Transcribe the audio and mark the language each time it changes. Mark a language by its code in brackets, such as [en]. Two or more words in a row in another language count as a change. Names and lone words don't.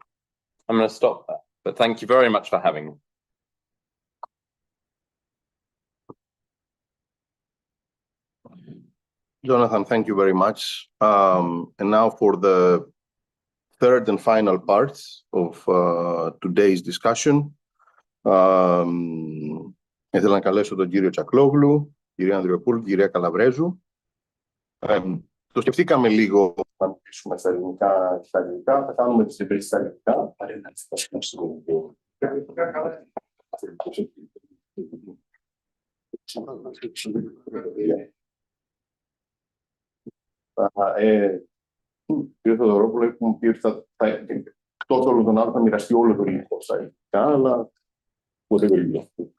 [en] I'm going to stop there, but thank you very much for having me. Jonathan, thank you very much. And now for the third and final part of today's discussion. [el] Ήθελα να καλέσω τον κύριο Τσακλόγλου, κυρία Ανδριοπούλου, κυρία Καλαβρέζου. Το σκεφτήκαμε λίγο να μιλήσουμε στα ελληνικά και στα αγγλικά. Θα κάνουμε τις ευρύσεις στα αγγλικά. Κύριε Θεοδωρόπουλο, έχουμε πει ότι εκτός όλων των άλλων θα μοιραστεί όλο το υλικό στα ελληνικά, αλλά ποτέ το ίδιο.